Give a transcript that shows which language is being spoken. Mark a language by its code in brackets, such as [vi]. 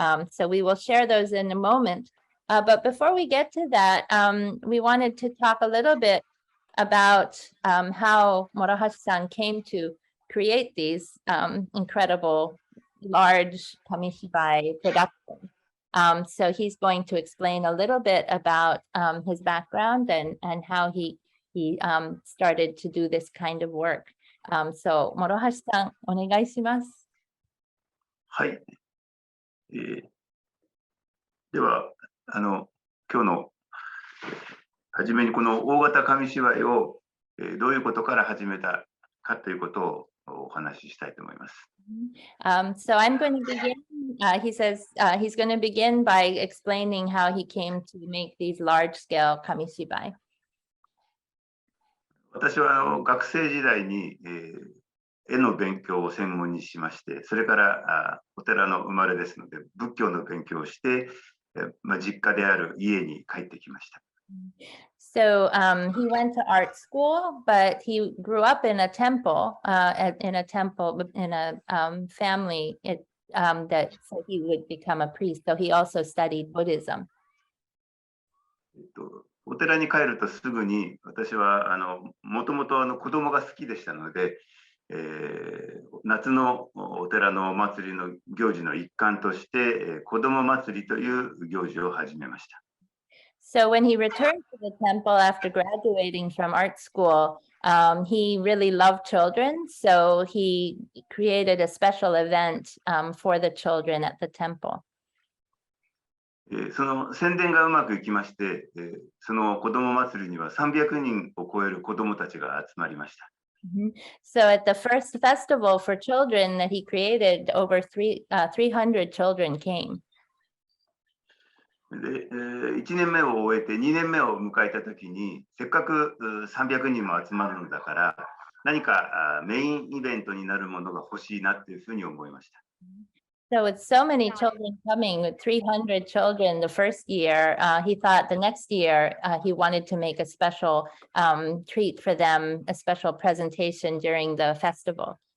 [en] So we will share those in a moment. But before we get to that, we wanted to talk a little bit about how Morohashi-san came to create these incredible large Kamishibai productions. So he's going to explain a little bit about his background and how he started to do this kind of work. So Morohashi-san, [ja] お願いします。はい。では、今日のはじめにこの大型紙芝居をどういうことから始めたかということをお話ししたいと思います。 [en] So I'm going to begin. He says he's going to begin by explaining how he came to make these large-scale kamishibai. [ja] 私は学生時代に絵の勉強を専門にしまして、それからお寺の生まれですので仏教の勉強をして、実家である家に帰ってきました。 [en] So he went to art school, but he grew up in a temple, in a family that so he would become a priest. So he also studied Buddhism. [ja] お寺に帰るとすぐに私はもともと子供が好きでしたので、夏のお寺のお祭りの行事の一環として子供祭りという行事を始めました。 [en] So when he returned to the temple after graduating from art school, he really loved children. So he created a special event for the children at the temple. [ja] その宣伝がうまくいきまして、その子供祭りには300人を超える子供たちが集まりました。 [en] So at the first festival for children that he created, over 300 children came. [ja] で、1年目を終えて2年目を迎えたときに、せっかく300人も集まるのだから、何かメインイベントになるものが欲しいなっていうふうに思いました。 [en] So with so many children coming, with 300 children the first year, he thought the next year he wanted to make a special treat for them, a special presentation during the festival.